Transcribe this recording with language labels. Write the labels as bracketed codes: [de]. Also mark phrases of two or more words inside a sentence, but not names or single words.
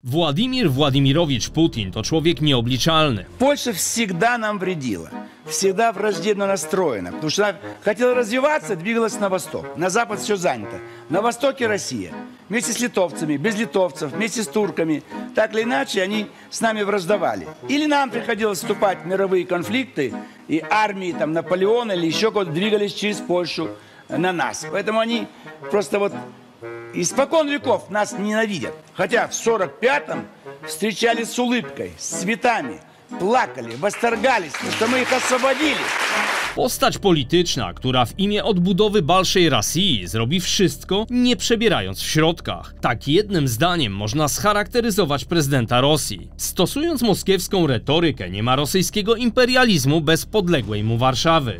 [pl] Władimir Władimirowicz Putin to człowiek nieobliczalny. [ru] Польша всегда нам вредила, всегда враждебно настроена, потому что она хотела развиваться, двигалась на восток. На запад все занято. На востоке Россия. Вместе с литовцами, без литовцев, вместе с турками. Так или иначе, они с нами враждовали. Или нам приходилось вступать в мировые конфликты, и армии там Наполеона или еще кого-то двигались через Польшу на нас. Поэтому они просто вот испокон веков нас ненавидят. Хотя в 45-м встречали с улыбкой, с цветами, плакали, восторгались, что мы их освободили. [pl] Postać polityczna, która w imię odbudowy Balszej Rosji zrobi wszystko, nie przebierając w środkach. Tak jednym zdaniem można scharakteryzować prezydenta Rosji. Stosując moskiewską retorykę, nie ma rosyjskiego imperializmu bez podległej mu Warszawy.